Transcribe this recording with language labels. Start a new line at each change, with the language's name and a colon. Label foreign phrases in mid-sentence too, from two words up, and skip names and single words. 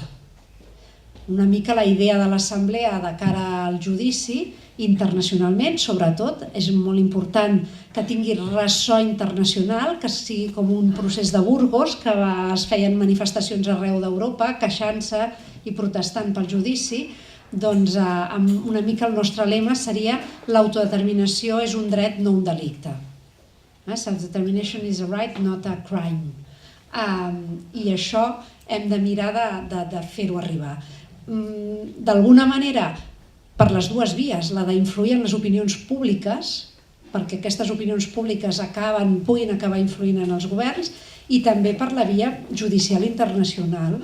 Catalan: Una mica la idea de l'Assemblea de cara al judici, internacionalment, sobretot, és molt important que tingui ressò internacional, que sigui com un procés de Burgos, que es feien manifestacions arreu d'Europa, queixant-se i protestant pel judici. Doncs una mica el nostre lema seria l'autodeterminació és un dret, no un delicte.
English: Self-determination is a right, not a crime.
Catalan: I això hem de mirar de fer-ho arribar. D'alguna manera, per les dues vies, la d'influir en les opinions públiques, perquè aquestes opinions públiques puguin acabar influint en els governs, i també per la via judicial internacional.